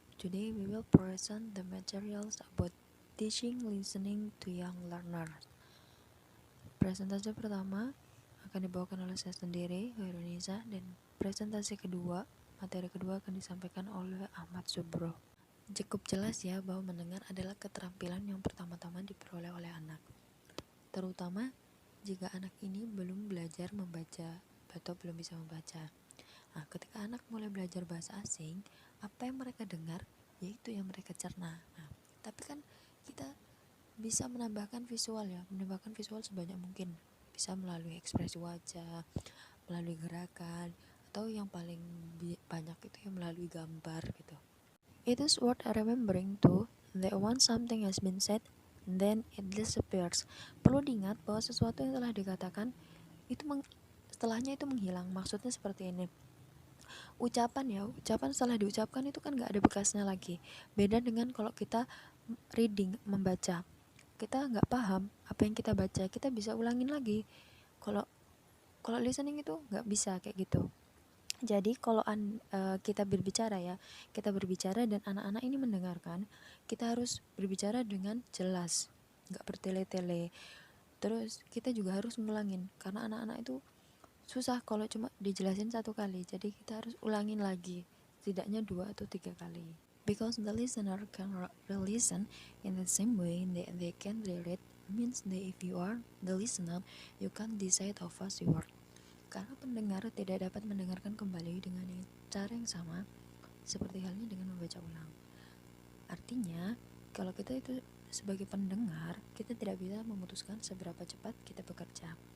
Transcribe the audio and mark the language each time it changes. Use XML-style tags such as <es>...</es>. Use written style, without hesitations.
<en>Today we will present the materials about teaching listening to young learners.</en> <id>Presentasi pertama akan dibawakan oleh saya sendiri, Hoirunisa, dan presentasi kedua, materi kedua akan disampaikan oleh Ahmad Subro. Cukup jelas ya bahwa mendengar adalah keterampilan yang pertama-tama diperoleh oleh anak. Terutama jika anak ini belum belajar membaca atau belum bisa membaca. Nah, ketika anak mulai belajar bahasa asing, apa yang mereka dengar, yaitu yang mereka cerna. Nah, tapi kan kita bisa menambahkan visual ya, menambahkan visual sebanyak mungkin. Bisa melalui ekspresi wajah, melalui gerakan, atau yang paling banyak itu yang melalui gambar gitu.</id> <en>It is worth remembering too that once something has been said, then it disappears.</en> <id>Perlu diingat bahwa sesuatu yang telah dikatakan itu setelahnya itu menghilang. Maksudnya seperti ini. Ucapan setelah diucapkan itu kan gak ada bekasnya lagi. Beda dengan kalau kita reading, membaca, kita gak paham apa yang kita baca, kita bisa ulangin lagi. Kalau listening itu gak bisa kayak gitu. Jadi kalau kita berbicara dan anak-anak ini mendengarkan, kita harus berbicara dengan jelas, gak bertele-tele. Terus kita juga harus ngulangin, karena anak-anak itu susah kalau cuma dijelasin satu kali, jadi kita harus ulangin lagi, setidaknya 2 atau 3 kali.</id> <en>Because the listener can re-listen in the same way that they can read, means that if you are the listener, you can't decide how fast you are.</en> <id>Karena pendengar tidak dapat mendengarkan kembali dengan cara yang sama, seperti halnya dengan membaca ulang. Artinya, kalau kita itu sebagai pendengar, kita tidak bisa memutuskan seberapa cepat kita bekerja.</id>